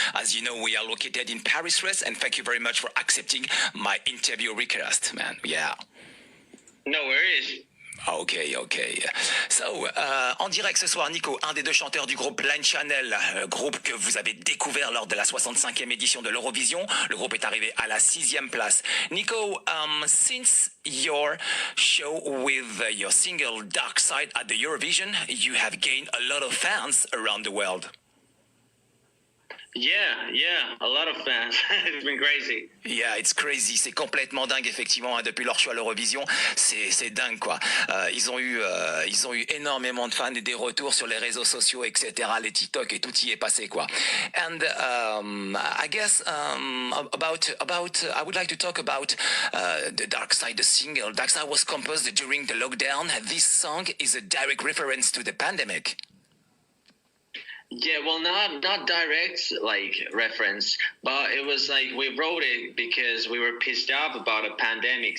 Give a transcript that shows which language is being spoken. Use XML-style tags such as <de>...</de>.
<en>As you know, we are located in Paris, France, and thank you very much for accepting my interview request, man. Yeah. No worries. Ok.</en> <fr>So, en direct ce soir, Niko, un des deux chanteurs du groupe Blind Channel, groupe que vous avez découvert lors de la 65e édition de l'Eurovision. Le groupe est arrivé à la 6e place.</fr> <en>Niko, since your show with your single Dark Side at the Eurovision, you have gained a lot of fans around the world. Yeah, a lot of fans. It's been crazy. Yeah, it's crazy.</en> <fr>C'est complètement dingue, effectivement. Hein, depuis leur choix à l'Eurovision, c'est dingue, quoi. Ils ont eu énormément de fans et des retours sur les réseaux sociaux, etc. Les TikTok et tout y est passé, quoi.</fr> <en>And I guess about I would like to talk about the Dark Side, the single. Dark Side was composed during the lockdown. This song is a direct reference to the pandemic. Yeah, well, not direct like reference, but it was like we wrote it because we were pissed off about a pandemic.</en>